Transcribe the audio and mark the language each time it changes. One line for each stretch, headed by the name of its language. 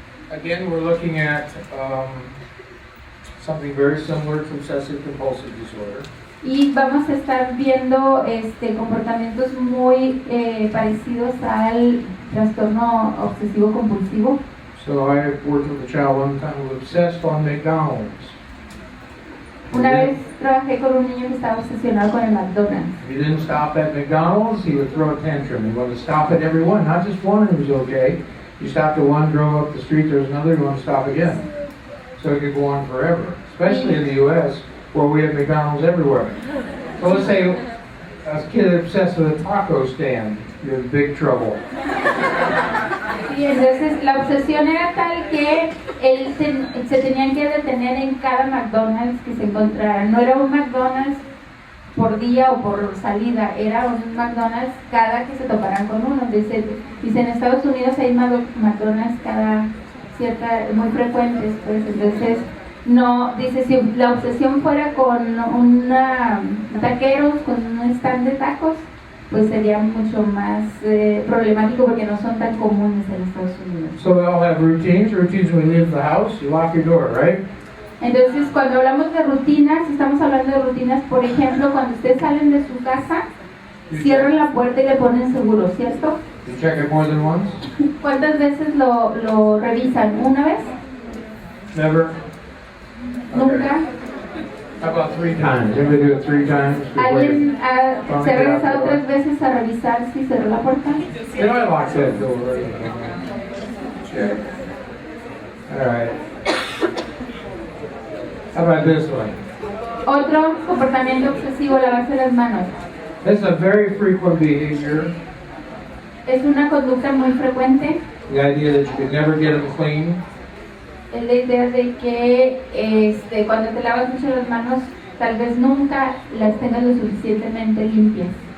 English: again, we're looking at something very similar to obsessive compulsive disorder.
Spanish: y vamos a estar viendo comportamientos muy parecidos al trastorno obsesivo compulsivo.
English: So I worked with a child one time who was obsessed on McDonald's.
Spanish: Una vez trabajé con un niño que estaba obsesionado con el McDonald's.
English: If he didn't stop at McDonald's, he would throw a tantrum. He wanted to stop at every one, not just one, and it was okay. You stopped at one, drove up the street, there was another, you want to stop again. So it could go on forever, especially in the U.S., where we have McDonald's everywhere. So let's say a kid obsessed with a taco stand, you're in big trouble.
Spanish: Y entonces la obsesión era tal que él se tenían que detener en cada McDonald's que se encontrara. No era un McDonald's por día o por salida, era un McDonald's cada que se toparan con uno. Dice, en Estados Unidos hay McDonald's cada muy frecuentes, pues entonces no, dice, si la obsesión fuera con taqueros, con un stand de tacos, pues sería mucho más problemático porque no son tan comunes en Estados Unidos.
English: So we all have routines. Routines when you leave the house, you lock your door, right?
Spanish: Entonces, cuando hablamos de rutinas, estamos hablando de rutinas, por ejemplo, cuando ustedes salen de su casa, cierran la puerta y le ponen seguro, ¿cierto?
English: You check it more than once?
Spanish: ¿Cuántas veces lo revisan? ¿Una vez?
English: Never?
Spanish: ¿Nunca?
English: How about 3 times? Anybody do it 3 times?
Spanish: ¿Alguien se ha regresado 3 veces a revisar si cerró la puerta?
English: Can I lock that door? Check. All right. How about this one?
Spanish: Otro comportamiento obsesivo, lavarse las manos.
English: This is a very frequent behavior.
Spanish: Es una conducta muy frecuente.
English: The idea that you could never get them clean.
Spanish: Es la idea de que cuando te lavas mucho las manos, tal vez nunca las tengas lo suficientemente limpias.